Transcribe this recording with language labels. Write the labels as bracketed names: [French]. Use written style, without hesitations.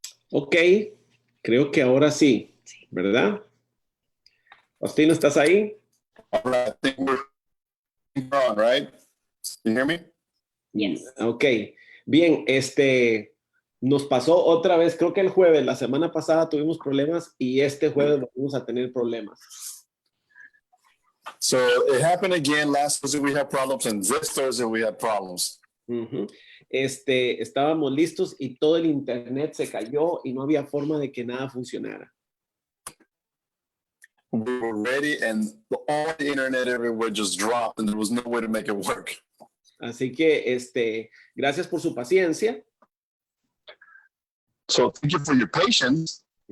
[Spanish] Ok, creo que ahora sí, ¿verdad? Faustino, ¿estás ahí? [English] All right, I think we're on, right? You hear me? Yes. [Spanish] Ok, bien, nos pasó otra vez, creo que el jueves, la semana pasada tuvimos problemas y este jueves vamos a tener problemas. [English] So it happened again. Last Thursday we had problems, and this Thursday we had problems. [Spanish] Estábamos listos y todo el internet se cayó y no había forma de que nada funcionara. [English] We were ready, and all the internet everywhere just dropped, and there was no way to make it work. [Spanish] Así que, gracias por su paciencia. [English] So thank you for your patience.